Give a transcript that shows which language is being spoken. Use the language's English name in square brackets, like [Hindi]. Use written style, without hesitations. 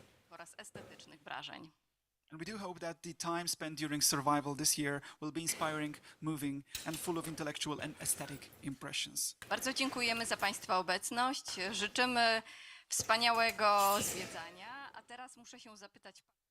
[Polish] Oraz estetycznych wrażeń. [English] And we do hope that the time spent during survival this year will be inspiring, moving and full of intellectual and aesthetic impressions. [Polish] Bardzo dziękujemy za Państwa obecność. Życzymy wspaniałego zwiedzania. A teraz muszę się zapytać.